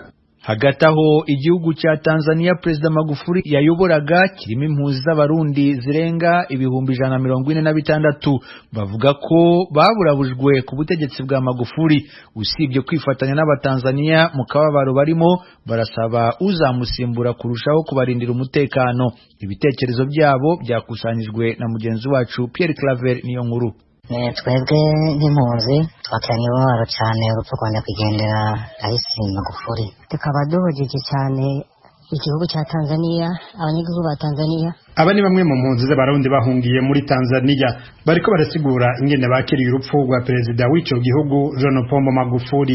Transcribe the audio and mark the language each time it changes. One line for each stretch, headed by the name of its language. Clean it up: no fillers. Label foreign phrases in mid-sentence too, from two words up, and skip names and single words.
Kinyarwanda: Hagati aho igihugu cya Tanzania Perezida Magufuli yayoboraga kirimo impunzi z'abarundi zirenga 146 bavuga ko baburabujwe ku butegetsi bwa Magufuli. Usibye kwifatanya n'abatanzania mu kababaro barimo, barasaba uzamusimbura kurushaho kubarindira umutekano. Ibitekerezo byabo byakusanyijwe na mugenzi wacu Pierre Claver Niyonkuru.
Rundi: Twebwe nk'impunzi twakiranye umubabaro cyane urupfu rwa nyakwigendera Rais Magufuli. Tukaba duhugije cyane igihugu cya Tanzania, abanyagihugu ba Tanzania. Aba ni bamwe mu mpunzi z'abarundi bahungiye muri Tanzania, bariko barasigura ingene bakiriye urupfu rwa perezida w'ico gihugu John Pombe Magufuli.